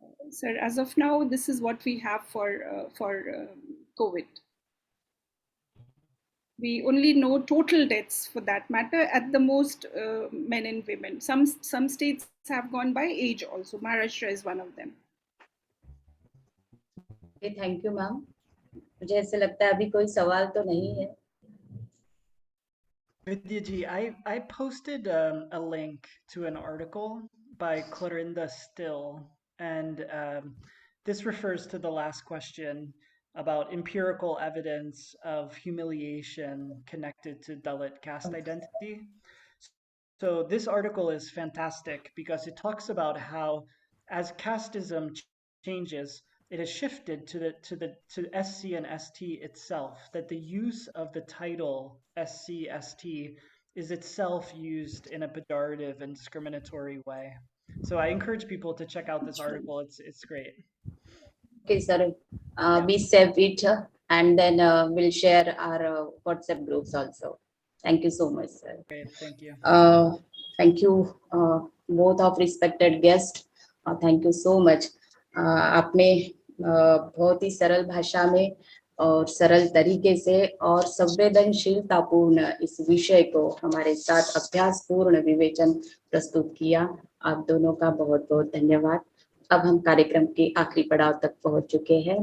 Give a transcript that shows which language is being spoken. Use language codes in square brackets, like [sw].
[en] Sir, as of now, this is what we have for COVID. We only know total deaths for that matter, at the most men and women. Some states have gone by age also. Maharashtra is one of them. Okay, thank you, ma'am. [hi] मुझे ऐसे लगता है अभी कोई सवाल तो नहीं है. [en] Vidyaji, I posted a link to an article by Clorinda Still, and this refers to the last question about empirical evidence of humiliation connected to Dalit caste identity. So this article is fantastic because it talks about how, as casteism changes, it has shifted to SC and ST itself, that the use of the title SC, ST is itself used in a pejorative and discriminatory way. So I encourage people to check out this article. It's great. Okay, sir. We save it and then we'll share our WhatsApp groups also. Thank you so much, sir. Great, thank you. Thank you, both of respected guests. Thank you so much. [hi] आपने बहुत ही सरल भाषा में और सरल तरीके से और संवेदनशीलतापूर्ण इस विषय को हमारे साथ अभ्यासपूर्ण विवेचन प्रस्तुत किया. आप दोनों का बहुत बहुत धन्यवाद. अब हम कार्यक्रम के आखिरी पड़ाव तक पहुंच चुके हैं.